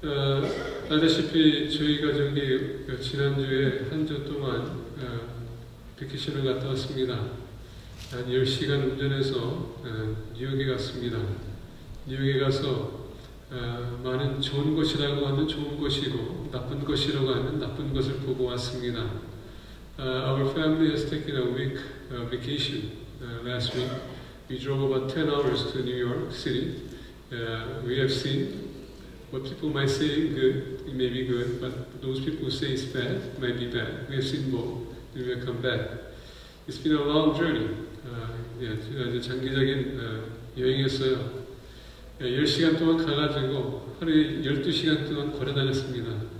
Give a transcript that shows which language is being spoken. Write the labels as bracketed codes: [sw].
[ko] 알다시피 저희 가족이 지난주에 한 주 동안 베케이션을 갔다 왔습니다. 한 10시간 운전해서 뉴욕에 갔습니다. 뉴욕에 가서 많은 좋은 곳이라고 하면 좋은 곳이고 나쁜 것이라고 하면 나쁜 것을 보고 왔습니다. [en] Our family has taken a week vacation last week. We drove about 10 hours to New York City. We have seen what people might say good, it may be good, but those people who say it's bad might be bad. We have seen both, and we will come back. It's been a long journey. [ko] 장기적인 여행이었어요. 10시간 동안 가가지고 하루에 12시간 동안 걸어 다녔습니다.